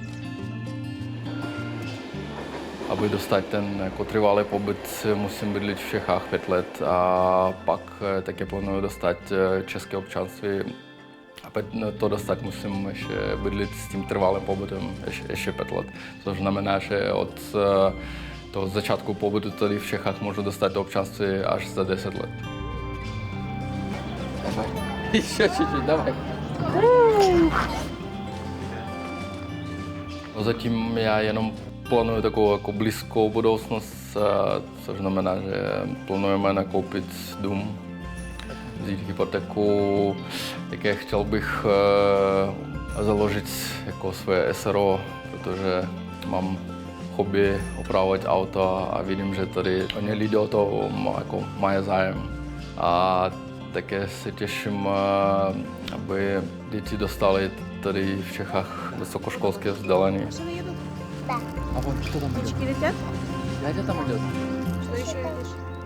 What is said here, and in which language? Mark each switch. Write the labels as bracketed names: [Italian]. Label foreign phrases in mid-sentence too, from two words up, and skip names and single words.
[Czech] Aby dostat ten jako trvalý pobyt, musím bydlet v Čechách 5 let a pak také plánuju dostat české občanství. A to dostat musím ještě bydlet s tím trvalým pobytem ještě 5 let. Což znamená, že od toho začátku pobytu tady v Čechách můžu dostat občanství až za 10 let. [Russian] Еще чуть-чуть, давай. [Czech] No zatím já jenom plánuju takovou jako blízkou budoucnost, což znamená, že plánujeme nakoupit dům, vzít hypotéku. Také chtěl bych založit jako své SRO, protože mám hobby opravovat auta a vidím, že tady oni lidé o to jako mají zájem. A také se těším, aby děti dostali tady v Čechách vysokoškolské vzdělání. [Russian] А вон кто там идет? Птички летят? Дядя там идет. Что еще видишь?